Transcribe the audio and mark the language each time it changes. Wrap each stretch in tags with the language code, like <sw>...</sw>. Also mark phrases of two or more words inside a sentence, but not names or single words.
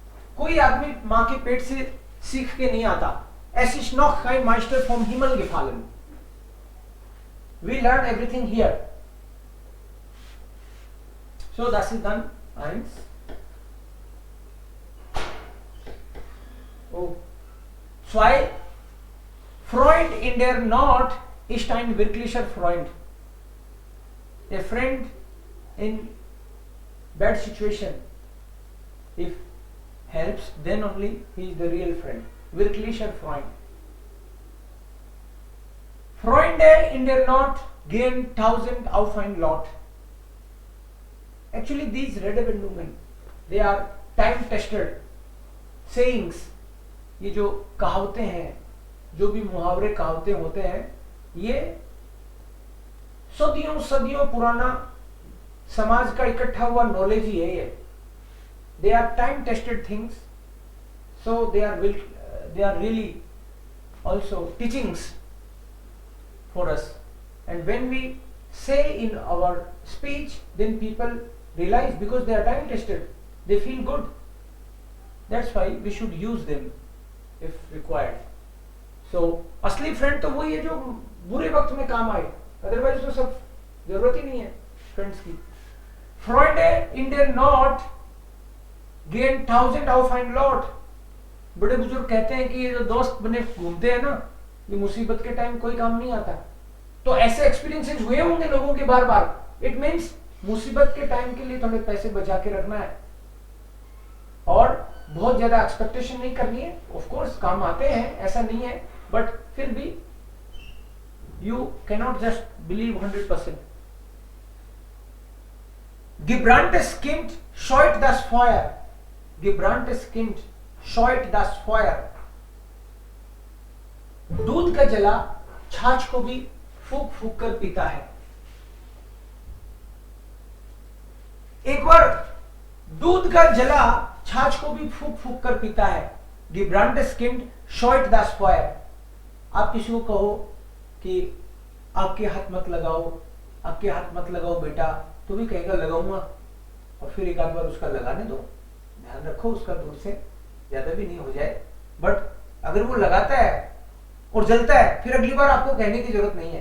<hi>कोई आदमी माँ के पेट से सीख के नहीं आता.</hi> <de>Es ist noch kein Meister vom Himmel gefallen.</de> <en>We learn everything here.</en> <de>So das ist dann 1. Oh. 2. Freund in der Not ist ein wirklicher Freund.</de> <en>A friend in bad situation, if helps, then only he is the real friend.</en> <de>Wirklicher Freund. Freunde in der Not gehen 1000 auf ein Lot.</de> <en>Actually, these Redewendungen, they are time tested sayings.</en> <hi>ये जो कहावतें हैं, जो भी मुहावरे कहावतें होते हैं, ये सदियों सदियों पुराना समाज का इकट्ठा हुआ नॉलेज ही है ये.</hi> <en>They are time tested things, so they are really also teachings for us. And when we say in our speech, then people realize, because they are time tested, they feel good. That's why we should use them if required.</en> <hi>So असली फ्रेंड तो वही है जो बुरे वक्त में काम आए, अदरवाइज तो सब जरूरत ही नहीं है फ्रेंड्स की.</hi> <de>Freunde in der Not gehen 1000 auf ein Lot.</de> <hi>बड़े बुजुर्ग कहते हैं कि ये जो दोस्त बने घूमते हैं ना, ये मुसीबत के टाइम कोई काम नहीं आता. तो ऐसे एक्सपीरियंसेस हुए होंगे लोगों के बार बार.</hi> <en>it means</en> <hi>मुसीबत के टाइम के लिए थोड़े पैसे बचा के रखना है और बहुत ज्यादा एक्सपेक्टेशन नहीं करनी है.</hi> <en>of course</en> <hi>काम आते हैं, ऐसा नहीं है, बट फिर भी</hi> <en>you cannot just believe</en> <hi>100%.</hi> <de>Gebranntes Kind scheut das Feuer. Gebranntes Kind scheut das Feuer.</de> <hi>दूध का जला छाछ को भी फूक फूक कर पीता है. एक बार दूध का जला छाछ को भी फूक फूक कर पीता है.</hi> <de>Gebranntes Kind scheut das Feuer.</de> <hi>आप किसी को कहो कि आपके हाथ मत लगाओ, आपके हाथ मत लगाओ बेटा, तो भी कहेगा लगाऊंगा, और फिर एक आध बार उसका लगाने दो, ध्यान रखो उसका दूर से, ज्यादा भी नहीं हो जाए. बट अगर वो लगाता है और जलता है, फिर अगली बार आपको कहने की जरूरत नहीं है.</hi>